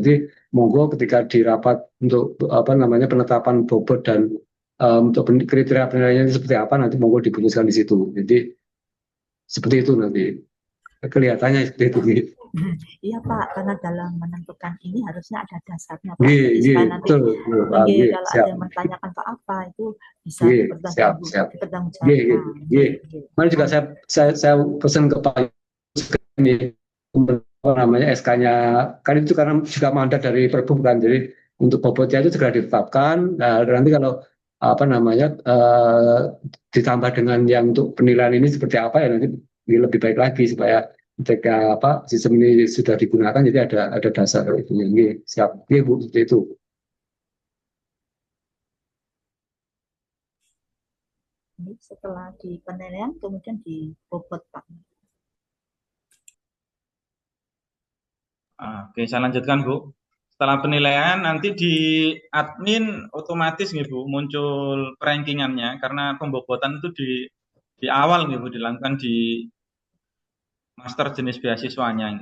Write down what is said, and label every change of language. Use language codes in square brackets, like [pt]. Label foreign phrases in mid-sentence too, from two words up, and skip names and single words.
[id] Nanti monggo ketika di rapat untuk penetapan bobot dan untuk kriteria penilaiannya seperti apa nanti monggo diputuskan di situ. Jadi seperti itu nanti. kelihatannya seperti itu. Iya Pak, karena dalam menentukan ini harusnya ada dasarnya Pak. Nggih, Jadi nggih, supaya nanti betul, betul. nggih, Nggih, kalau ada siap. yang bertanyakan Pak apa itu bisa Nggih, siap, siap. Nggih, nggih, dipertanggungjawabkan. nggih. Nggih. Kemarin juga saya pesan ke Pak Yus ini, apa namanya SK-nya kan itu karena juga mandat dari Perbu kan, jadi untuk bobotnya itu segera ditetapkan. Nah, nanti kalau apa namanya ditambah dengan yang untuk penilaian ini seperti apa ya nanti lebih baik lagi supaya ketika apa sistem ini sudah digunakan jadi ada dasar itu. Nggih, siap. Nggih, Bu, seperti itu. Ini setelah di penilaian kemudian dibobot Pak. Oke, saya lanjutkan Bu. Setelah penilaian nanti di admin otomatis nih Bu muncul rankingannya karena pembobotan itu di awal nih Bu dilakukan di master jenis beasiswanya ini.